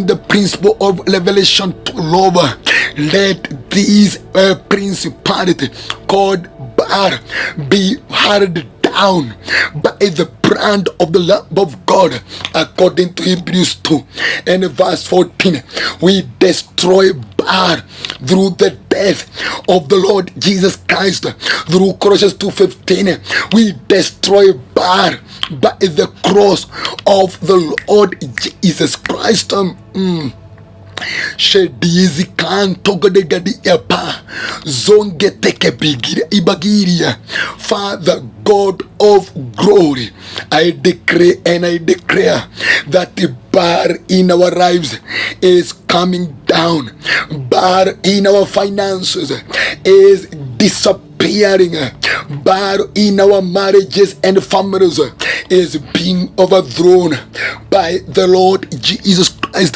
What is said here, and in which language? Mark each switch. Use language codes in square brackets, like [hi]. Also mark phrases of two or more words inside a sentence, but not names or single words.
[en] In the principle of Revelation 12, let these principality called Baal be hurled down by the brand of the Lamb of God, according to Hebrews 2 and verse 14. We destroy Baal through the death of the Lord Jesus Christ. Through Colossians 2:15, we destroy Baal by the cross of the Lord Jesus Christ. Shedizi kanto godegadi epa zonge teke bigira ibagiria. Father God of glory, I decree and I declare that the bar in our lives is coming down. Bar in our finances is disappearing. Bar in our marriages and families is being overthrown by the Lord Jesus Christ.